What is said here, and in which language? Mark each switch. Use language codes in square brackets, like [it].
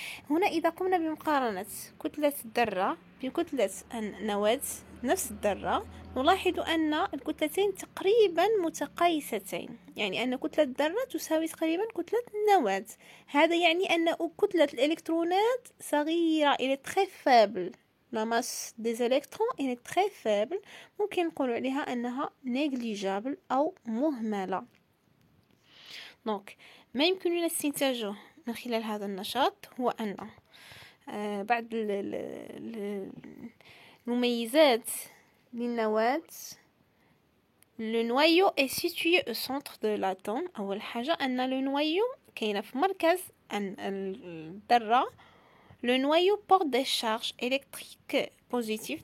[ar] هنا إذا قمنا بمقارنة كتلة الذرة بكتلة النواة نفس الذرة نلاحظ أن الكتلتين تقريبا متقايستين، يعني أن كتلة الذرة تساوي تقريبا كتلة النواة. هذا يعني أن كتلة الإلكترونات صغيرة إلى [fr] très faible. La masse des électrons est très faible. [ar] ممكن نقول عليها أنها négligeable أو مهملة. دونك ما يمكننا استنتاجه من خلال هذا النشاط هو أن بعض المميزات للنواة. [fr] Le noyau est situé au centre de l'atome. [ar] أول حاجة أن le noyau كاينة في مركز الذرة. [fr] Le noyau porte des charges électriques positives.